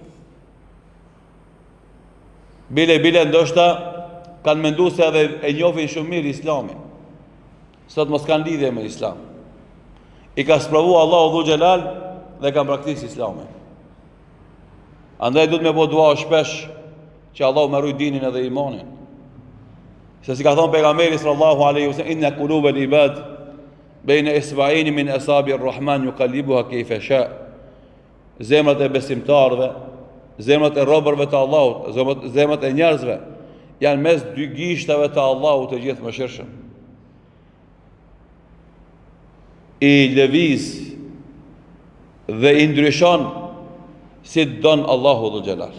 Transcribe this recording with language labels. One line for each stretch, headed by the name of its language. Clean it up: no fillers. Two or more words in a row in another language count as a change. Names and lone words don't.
Albanian: Bile ndoshta kanë mendu se edhe e njohin shumë mirë Islamin. Sot mos kanë lidhje me Islam. I ka spravu Allahu Dhu Xhelal dhe kanë praktis Islamin. Andaj duhet me bo dua shpesh që Allahu me ruaj dinin edhe imanin. Se si ka thonë pejgamberi
Arabic: صلى الله عليه وسلم إن قلوب العباد بين إصبعين من أصابع الرحمن يقلبها كيف شاء.
Albanian: Zemrat e besimtarëve, zemrat e robërve të Allahut, zemrat e njerëzve janë mes dy gishtave të Allahut të gjithë mëshirshëm. I lëviz dhe i ndryshon si don Allahu Dhu Xhelal.